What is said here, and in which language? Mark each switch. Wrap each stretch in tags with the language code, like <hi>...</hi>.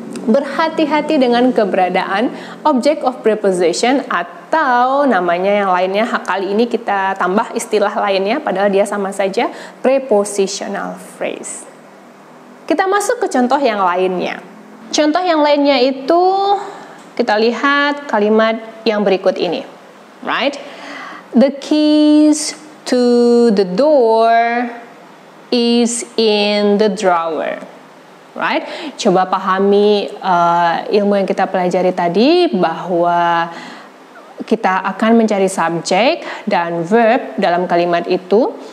<id>berhati-hati dengan keberadaan object of preposition atau namanya yang lainnya. Kali ini kita tambah istilah lainnya padahal dia sama saja, prepositional phrase. Kita masuk ke contoh yang lainnya. Contoh yang lainnya itu kita lihat kalimat yang berikut ini.</id> <en>Right? The keys to the door is in the drawer. Right?</en> <id>Coba pahami ilmu yang kita pelajari tadi bahwa kita akan mencari subjek dan verb dalam kalimat itu.</id>